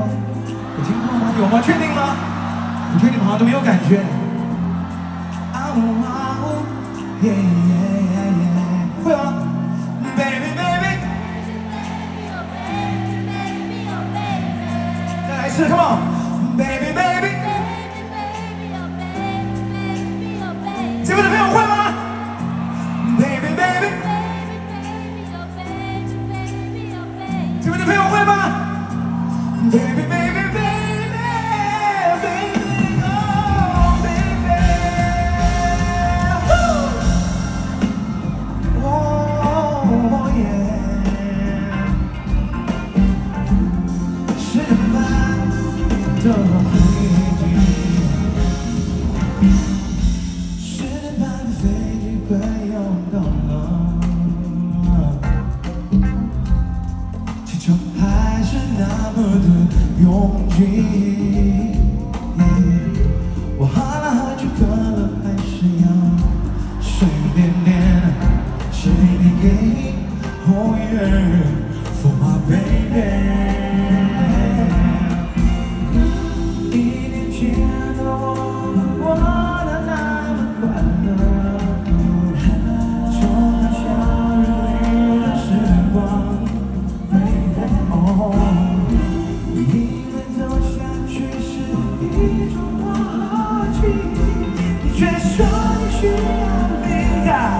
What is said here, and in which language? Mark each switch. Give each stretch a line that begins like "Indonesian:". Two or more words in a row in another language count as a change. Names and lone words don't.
Chinese: 有听过吗？有吗？确定吗？你确定好像都没有感觉。啊呜啊呜，耶耶耶耶，会吗 ？
English: Baby baby，
Chinese: 再来一次 ，
English: Come on，Baby baby。
Chinese: 这边的朋友会吗 ？
English: Baby baby，
Chinese: 这边的朋友会吗 ？
English: Baby baby baby baby oh baby， oh yeah，
Chinese: 10点半的飞机。快要到了，气球还是那么的拥挤。我喝了很久，渴了还是要睡一点点，睡一点给你。
English: Oh yeah, for my baby。
Chinese: 1 年前的我过得那么快乐。你却说你需要离开，